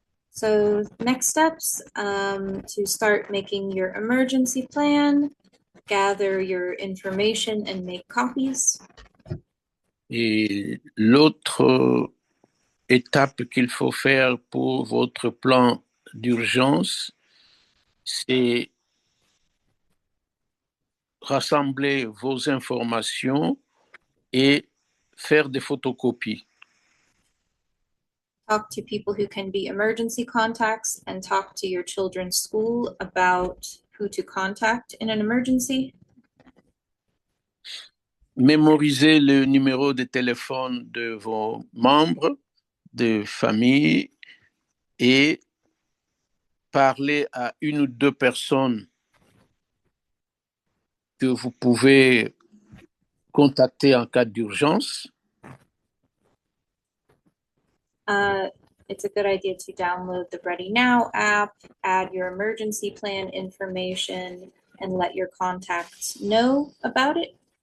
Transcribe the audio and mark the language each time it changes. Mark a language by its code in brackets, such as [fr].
[en] So next steps, to start making your emergency plan, gather your information and make copies. [fr] Et l'autre étape qu'il faut faire pour votre plan d'urgence, c'est rassembler vos informations et faire des photocopies. [en] Talk to people who can be emergency contacts and talk to your children's school about who to contact in an emergency. [fr] Mémorisez le numéro de téléphone de vos membres de famille et parlez à une ou deux personnes que vous pouvez contacter en cas d'urgence. [en] It's a good idea to download the Ready Now app, add your emergency plan information, and let your contacts know about it.